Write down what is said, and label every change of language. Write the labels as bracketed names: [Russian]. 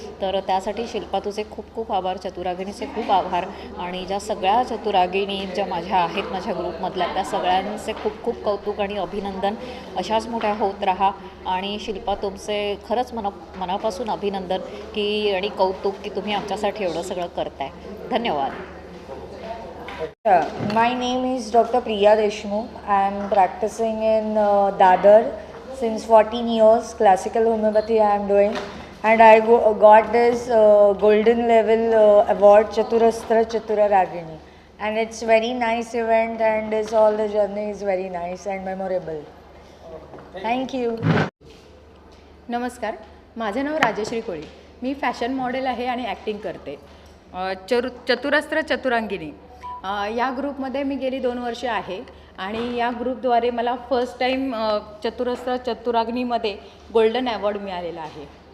[Marathi] तर त्यासाठी शिल्पा तुझे खूप खूप आभार, चतुरागिनीचे खूप आभार आणि ज्या सगळ्या चतुरागिनी ज्या माझ्या आहेत माझ्या ग्रुपमधल्या त्या सगळ्यांचे खूप खूप कौतुक आणि अभिनंदन. अशाच मोठ्या होत राहा आणि शिल्पा तुमचे खरंच मनापासून अभिनंदन की आणि कौतुक की तुम्ही आमच्यासाठी एवढं सगळं करताय. धन्यवाद. [English] My name is Dr. Priya Deshmukh. I am practicing in Dadar since 14 years. Classical homeopathy I am doing, and I got this golden level award Chaturastra Chatura Ragini, and it's very nice event, and is all the journey is very nice and memorable. Thank you. [Marathi] नमस्कार, माझं नाव राजश्री कोळी. मी fashion model आहे आणि acting करते. चतुरस्त्र चतुरांगिनी या ग्रुपमध्ये मी गेली 2 वर्ष आहे आणि या ग्रुपद्वारे मला फर्स्ट टाईम चतुरस्त्र चतुराग्नीमध्ये गोल्डन अवॉर्ड मिळालेला आहे.